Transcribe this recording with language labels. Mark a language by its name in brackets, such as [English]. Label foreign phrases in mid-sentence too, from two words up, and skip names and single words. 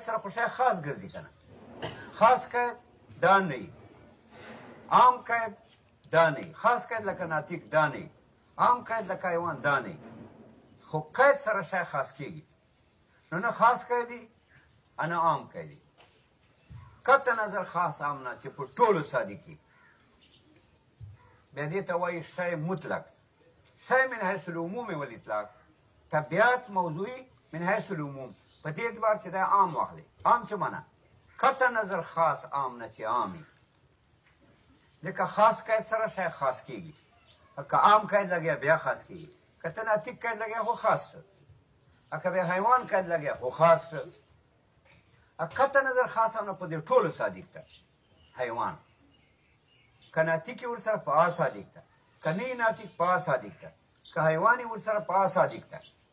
[Pashto] سره خو شی خاص ګرځي که نه خاص قید دا نه عام قید دا نه خاص قید لکه ناطق دا نه عام قید لکه حیوان دا نه خو قید سره شی خاص کېږي نو نه خاص قیدي نه عام قیدي قطع نظر خاص عام نه چې په ټولو صادقي بیا دې ته وایي شی مطلق شی [Arabic] من حیث العموم والاطلاق [Pashto] طبیعت موضوعي من [Arabic] حیث العموم [Pashto] په دې اعتبار چې دا عام واخلي عام څه معنا قطع نظر خاص عام نه چې عامي ځکه خاص قید سره شی خاص کېږي که عام قید لګیا بیا خاص کېږي که ته ناطق قید لګیا خو خاص شو که بیا حیوان قید لګیا خو خاص شو قطع نظر خاص هم نه په دې ټولو صادق ده حیوان که ناطق یې ورسره په آ صادق ده که نه یې ناطق په آ صادق ده که حیوان یې ورسره په آ صادق ده